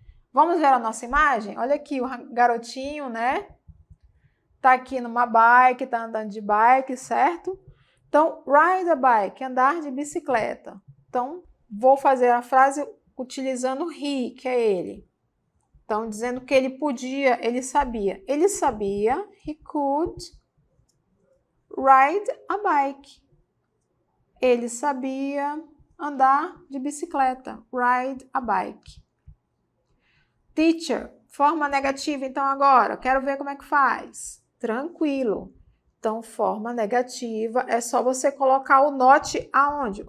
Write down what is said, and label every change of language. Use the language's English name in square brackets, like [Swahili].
[Portuguese] Vamos ver a nossa imagem? Olha aqui o garotinho, né? Tá aqui numa bike, tá andando de bike, certo? Então, [English] ride a bike, [Portuguese] andar de bicicleta. Então, vou fazer a frase utilizando he, que é ele. Então, dizendo que ele podia, ele sabia. Ele sabia, [English] he could ride a bike. [Portuguese] Ele sabia andar de bicicleta, [English] ride a bike. [Portuguese] Teacher, forma negativa, então agora, quero ver como é que faz. Tranquilo. Então, forma negativa, é só você colocar o not aonde?